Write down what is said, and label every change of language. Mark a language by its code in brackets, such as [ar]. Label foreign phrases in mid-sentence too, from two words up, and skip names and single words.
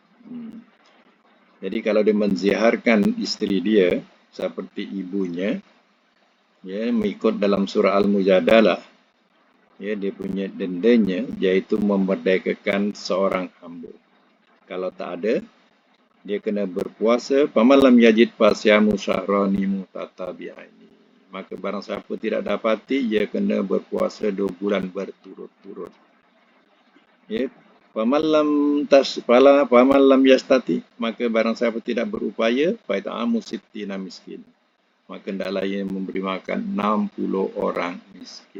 [ms] Jadi kalau dia menziharkan isteri dia seperti ibunya, ya, mengikut dalam surah Al-Mujadalah, ya, dia punya dendanya iaitu memerdekakan seorang hamba. Kalau tak ada, dia kena berpuasa. [ar] فمن لم يجد فصيام شهرين متتابعين. [ms] Maka barang siapa tidak dapati, ia kena berpuasa 2 bulan berturut-turut. Ya. [ar] فمن لم يستطع, [ms] maka barang siapa tidak berupaya, [ar] فإطعام ستين مسكينا. [ms] Maka hendaklah ia memberi makan 60 orang miskin.